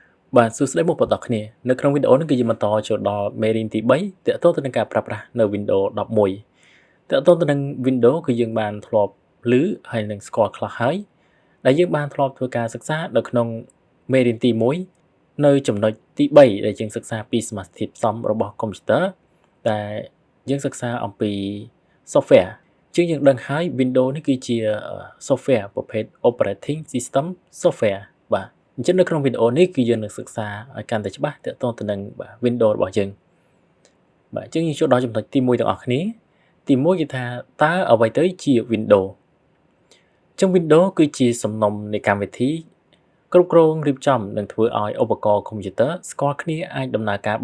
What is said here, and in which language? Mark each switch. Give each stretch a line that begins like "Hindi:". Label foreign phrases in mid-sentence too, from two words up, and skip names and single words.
Khmer: បាទសួស្តីមកបន្តគ្នានៅក្នុងវីដេអូនេះគឺយើងបន្តចូលដល់មេរៀនទី3ទាក់ទងទៅនឹងការប្រើប្រាស់នៅ Windows 11ទាក់ទងទៅនឹង Windows គឺយើងបានធ្លាប់ឮហើយនឹងស្គាល់ខ្លះហើយដែលយើងបានធ្លាប់ធ្វើការសិក្សានៅក្នុងមេរៀនទី1នៅចំណុចទី3ដែលយើងសិក្សាពីសមាសធាតុផ្សំរបស់កុំព្យូទ័ រដែលយើងសិក្សាអំពី software ជាងយើងដឹងហើយ Windows នេះគឺជា software ប្រភេទ
English: operating system software
Khmer: បាទអញ្ចឹងនៅក្នុងវីដេអូនេះគឺយើងនឹងសិក្សាឲ្យកាន់តែច្បាស់ទាក់ទងទៅនឹង Windows របស់យើងបាទអញ្ចឹងយើងចូលដល់ចំណុចទី1ទាំងអស់ គ្នាទី1គឺថាតើអ្វីទៅជា Windows អញ្ចឹង Windows គឺជាសំណុំនៃកម្មវិធីគ្រប់គ្រងរៀបចំនិងធ្វើឲ្យឧបករណ៍កុំព្យូទ័រស្គាល់គ្នាអាចដំណើរការ